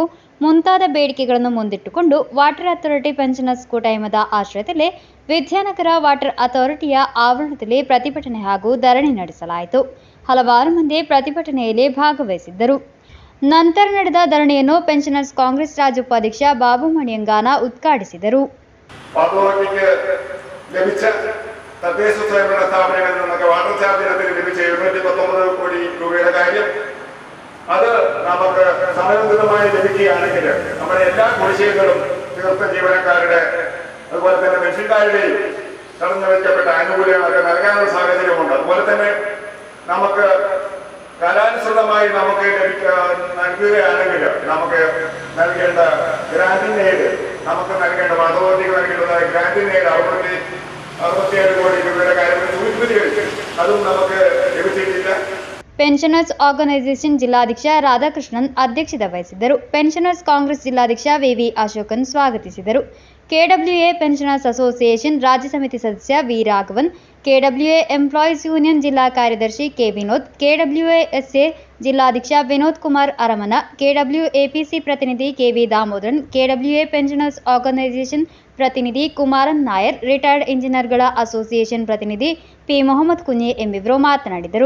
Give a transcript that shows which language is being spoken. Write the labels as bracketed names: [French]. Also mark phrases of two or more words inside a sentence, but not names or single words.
[Kannada] ಮುಂತಾದ ಬೇಡಿಕೆಗಳನ್ನು ಮುಂದಿಟ್ಟುಕೊಂಡು ವಾಟರ್ ಅಥಾರಿಟಿ ಪೆನ್ಷನರ್ಸ್ ಕೂಟದ ಆಶ್ರಯದಲ್ಲಿ ವಿದ್ಯಾನಗರ ವಾಟರ್ ಅಥಾರಿಟಿಯ ಆವರಣದಲ್ಲಿ ಪ್ರತಿಭಟನೆ ಹಾಗೂ ಧರಣಿ ನಡೆಸಲಾಯಿತು. ಹಲವಾರು ಮಂದಿ ಪ್ರತಿಭಟನೆಯಲ್ಲಿ ಭಾಗವಹಿಸಿದ್ದರು. ನಂತರ ನಡೆದ ಧರಣಿಯನ್ನು ಪೆನ್ಷನರ್ಸ್ ಕಾಂಗ್ರೆಸ್ ರಾಜ್ಯ ಉಪಾಧ್ಯಕ್ಷ ಬಾಬು ಮಣಿಯಂಗಾನ ಉದ್ಘಾಟಿಸಿದರು. [Malayalam] തദ്ദേശ സ്വയംഭരണ സ്ഥാപനങ്ങളിൽ നിന്നൊക്കെ വാട്ടർ ചാർജ് ഇനത്തിൽ ലഭിച്ച 719 കോടി രൂപയുടെ കാര്യം അത് നമുക്ക് സമയബന്ധിതമായി ലഭിക്കുകയാണെങ്കിൽ നമ്മുടെ എല്ലാ കുടിശ്ശികകളും തീർത്ത ജീവനക്കാരുടെ അതുപോലെ തന്നെ പെൻഷൻകാരുടെയും തടഞ്ഞു വയ്ക്കപ്പെട്ട ആനുകൂല്യങ്ങളൊക്കെ നൽകാനുള്ള സാഹചര്യമുണ്ട്. അതുപോലെ തന്നെ നമുക്ക് കാലാനുസൃതമായി നമുക്ക് നൽകുകയാണെങ്കിൽ നമുക്ക് നൽകേണ്ട ഗ്രാൻഡിംഗ് എയ്ഡ് നമുക്ക് നൽകേണ്ട അതോറിറ്റിക്ക് നൽകേണ്ടതായ ഗ്രാൻഡിംഗ് എയ്ഡ് 67 കോടി രൂപയുടെ കാര്യങ്ങൾ സൂചിപ്പിച്ചു. അതും നമുക്ക് ലഭിച്ചിട്ടില്ല. [Kannada] ಪೆನ್ಷನರ್ಸ್ ಆರ್ಗನೈಸೇಷನ್ ಜಿಲ್ಲಾಧ್ಯಕ್ಷ ರಾಧಾಕೃಷ್ಣನ್ ಅಧ್ಯಕ್ಷತೆ ವಹಿಸಿದ್ದರು. ಪೆನ್ಷನರ್ಸ್ ಕಾಂಗ್ರೆಸ್ ಜಿಲ್ಲಾಧ್ಯಕ್ಷ ವಿವಿ ಅಶೋಕನ್ ಸ್ವಾಗತಿಸಿದರು. ಕೆಡಬ್ಲ್ಯೂಎ ಪೆನ್ಷನರ್ಸ್ ಅಸೋಸಿಯೇಷನ್ ರಾಜ್ಯ ಸಮಿತಿ ಸದಸ್ಯ ವಿ ರಾಘವನ್, ಕೆಡಬ್ಲ್ಯೂಎ ಎಂಪ್ಲಾಯೀಸ್ ಯೂನಿಯನ್ ಜಿಲ್ಲಾ ಕಾರ್ಯದರ್ಶಿ ಕೆ ವಿನೋದ್, ಕೆಡಬ್ಲ್ಯೂಎಸ್ಎ ಜಿಲ್ಲಾಧ್ಯಕ್ಷ ವಿನೋದ್ ಕುಮಾರ್ ಅರಮನ, ಕೆಡಬ್ಲ್ಯೂಎಪಿಸಿ ಪ್ರತಿನಿಧಿ ಕೆವಿ ದಾಮೋದರನ್, ಕೆಡಬ್ಲ್ಯೂಎ ಪೆನ್ಷನರ್ಸ್ ಆರ್ಗನೈಸೇಷನ್ ಪ್ರತಿನಿಧಿ ಕುಮಾರನ್ ನಾಯರ್, ರಿಟೈರ್ಡ್ ಇಂಜಿನಿಯರ್ಗಳ ಅಸೋಸಿಯೇಷನ್ ಪ್ರತಿನಿಧಿ ಪಿ ಮೊಹಮ್ಮದ್ ಕುಂಜೆ ಎಂಬಿವರು ಮಾತನಾಡಿದರು.